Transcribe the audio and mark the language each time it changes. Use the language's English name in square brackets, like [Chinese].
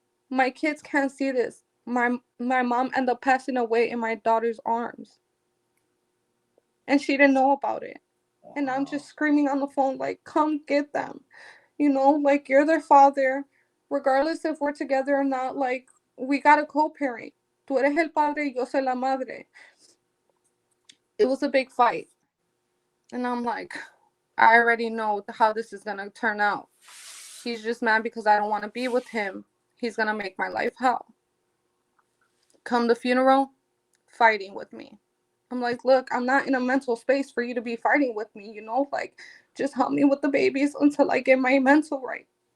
[English] My kids can't see this. My mom ended up passing away in my daughter's arms, and she didn't know about it." And I'm just screaming on the phone like, "Come get them. Like, you're their father. Regardless if we're together or not, like, we gotta co-parent. [Spanish] Tú eres el padre, yo soy la madre." [English] It was a big fight. And I'm like, I already know how this is gonna turn out. He's just mad because I don't want to be with him. He's gonna make my life hell. Come the funeral, fighting with me. I'm like, "Look, I'm not in a mental space for you to be fighting with me, like, just help me with the babies until I get my mental right."